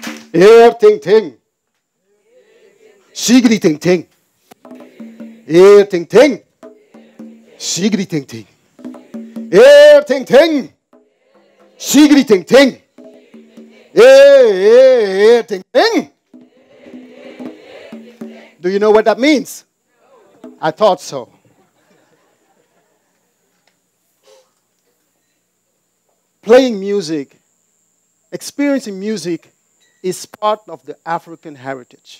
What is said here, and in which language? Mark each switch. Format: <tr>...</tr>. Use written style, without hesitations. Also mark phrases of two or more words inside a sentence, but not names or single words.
<en>Air ting ting. Shiggity ting ting. Air ting ting. Shiggity ting ting. Air ting ting. Shiggity ting ting. Air ting ting. Do you know what that means? I thought so. Playing music, experiencing music is part of the African heritage.</en>